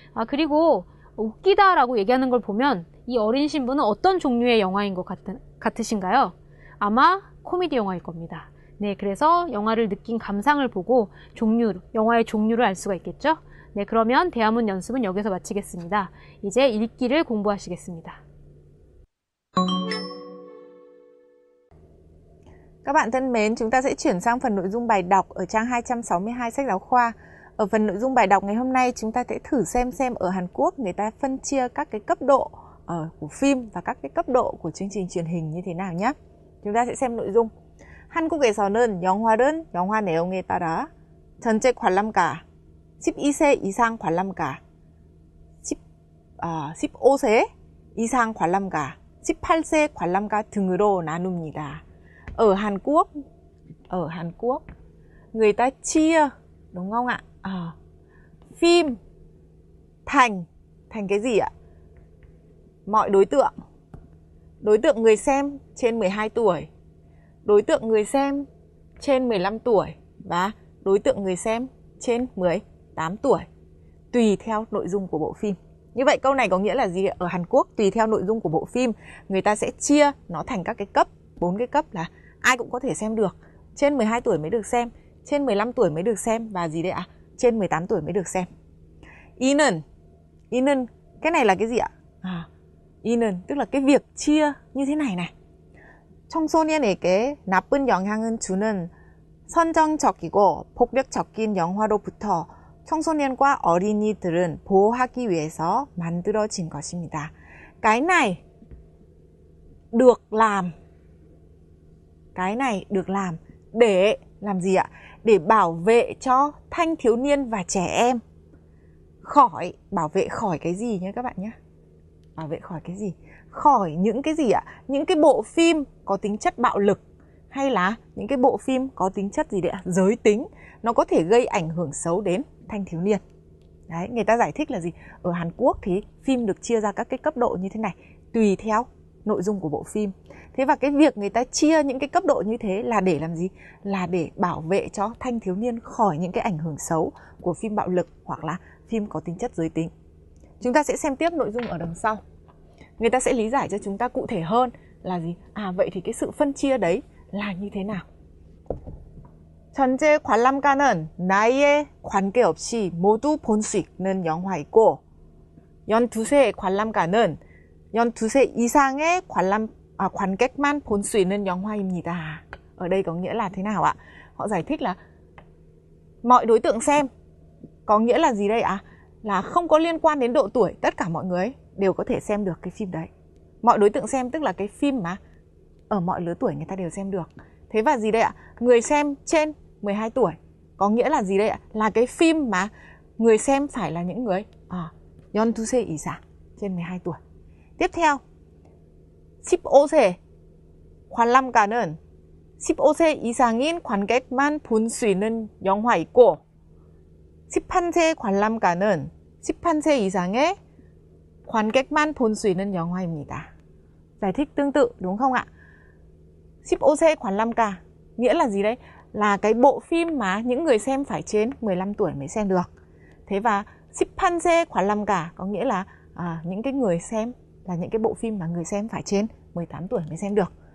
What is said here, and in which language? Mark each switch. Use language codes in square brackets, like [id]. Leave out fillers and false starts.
[ko] 그리고 웃기다라고 얘기하는 걸 보면 이 어린 신부는 어떤 종류의 영화인 것 같으신가요? 아마 코미디 영화일 겁니다. 네, 그래서 영화를 느낀 감상을 보고 영화의 종류를 알 수가 있겠죠? 네, 그러면 대화문 연습은 여기서 마치겠습니다. 이제 읽기를 공부하시겠습니다. [vi] Các bạn thân mến, chúng ta sẽ chuyển sang phần nội dung bài đọc ở trang 262 sách giáo khoa. Ở phần nội dung bài đọc ngày hôm nay chúng ta sẽ thử xem ở Hàn Quốc người ta phân chia các cái cấp độ của phim và các cái cấp độ của chương trình truyền hình như thế nào nhé. chúng ta sẽ xem nội dung. [ko] 한국에서는 영화 내용에 따라 전체 관람가 12세 이상 관람가 15세 이상 관람가 18세 관람가 등으로 나눕니다. [vi] Ở Hàn Quốc người ta chia, đúng không ạ? Phim thành cái gì ạ? Mọi đối tượng. Đối tượng người xem trên 12 tuổi, đối tượng người xem trên 15 tuổi và đối tượng người xem trên 18 tuổi, tùy theo nội dung của bộ phim. Như vậy câu này có nghĩa là gì? Ở Hàn Quốc tùy theo nội dung của bộ phim, người ta sẽ chia nó thành các cái cấp, 4 cái cấp là ai cũng có thể xem được. Trên 12 tuổi mới được xem, trên 15 tuổi mới được xem và gì đấy ạ? Trên 18 tuổi mới được xem. I는, cái này là cái gì ạ? I는 tức là cái việc chia như thế này này. [ko] 청소년에게 나쁜 영향을 주는 선정적이고 폭력적인 영화로부터 청소년과 어린이들은 보호하기 위해서 만들어진 것입니다. [vi] Cái này được làm. Cái này được làm để làm gì ạ? Để bảo vệ cho thanh thiếu niên và trẻ em khỏi, bảo vệ khỏi cái gì nhé các bạn nhé? Bảo vệ khỏi cái gì? Khỏi những cái gì ạ? Những cái bộ phim có tính chất bạo lực hay là những cái bộ phim có tính chất gì đấy ạ? Giới tính, nó có thể gây ảnh hưởng xấu đến thanh thiếu niên. Đấy, người ta giải thích là gì? Ở Hàn Quốc thì phim được chia ra các cái cấp độ như thế này, tùy theo nội dung của bộ phim. Thế và cái việc người ta chia những cái cấp độ như thế là để làm gì? Là để bảo vệ cho thanh thiếu niên khỏi những cái ảnh hưởng xấu của phim bạo lực hoặc là phim có tính chất giới tính. Chúng ta sẽ xem tiếp nội dung ở đằng sau. Người ta sẽ lý giải cho chúng ta cụ thể hơn là gì? Vậy thì cái sự phân chia đấy là như thế nào? [ko] 전체 관람가는 나이에 관계없이 모두 볼 수 있는 영화이고 12세 관람가는 12세 이상의 관객만 볼 수 있는 영화입니다. [vi] ở đây có nghĩa là thế nào ạ? Họ giải thích là mọi đối tượng xem, có nghĩa là gì đây ạ? Là không có liên quan đến độ tuổi, tất cả mọi người đều có thể xem được cái phim đấy. Mọi đối tượng xem tức là cái phim mà ở mọi lứa tuổi người ta đều xem được. Thế và gì đây ạ? Người xem trên 12 tuổi, có nghĩa là gì đây ạ? Là cái phim mà người xem phải là những người [ko] 연두세 이상, [vi] trên 12 tuổi. [ko] Tiếp theo, 15세 관람가는 15세 이상인 관객만 볼 수 있는 영화이고 18세 관람가는 18세 이상의 관객만 볼 수 있는 영화입니다. [vi] Giải thích tương tự đúng không ạ? 15세 관람가 nghĩa là gì đấy? Là cái bộ phim mà những người xem phải trên 15 tuổi mới xem được. Thế và 18세 관람가 có nghĩa là những cái người xem là những cái bộ phim mà người xem phải trên 18 tuổi mới xem được.